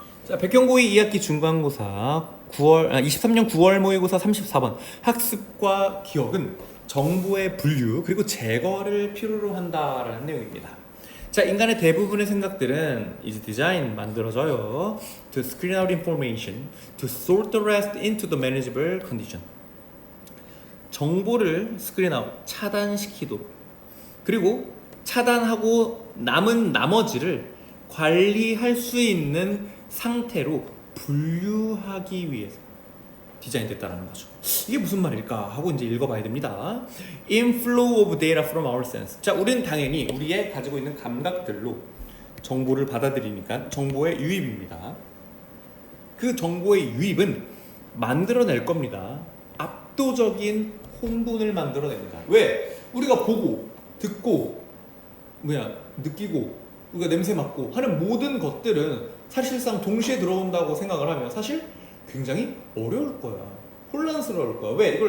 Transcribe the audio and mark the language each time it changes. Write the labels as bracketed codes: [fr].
[ko] 자, 백경고의 2학기 중간고사 23년 9월 모의고사 34번 학습과 기억은 정보의 분류 그리고 제거를 필요로 한다라는 내용입니다. 자, 인간의 대부분의 생각들은 이제 디자인 만들어져요. [en] To screen out information, to sort the rest into the manageable condition. [ko] 정보를 스크린 아웃, 차단시키도록, 그리고 차단하고 남은 나머지를 관리할 수 있는 상태로 분류하기 위해서 디자인됐다는 거죠. 이게 무슨 말일까 하고 이제 읽어봐야 됩니다. [en] Inflow of data from our sense. [ko] 자, 우리는 당연히 우리의 가지고 있는 감각들로 정보를 받아들이니까 정보의 유입입니다. 그 정보의 유입은 만들어낼 겁니다. 압도적인 혼돈을 만들어냅니다. 왜? 우리가 보고, 듣고, 느끼고, 우리가 냄새 맡고 하는 모든 것들은 사실상 동시에 들어온다고 생각을 하면 사실 굉장히 어려울 거야. 혼란스러울 거야. 왜?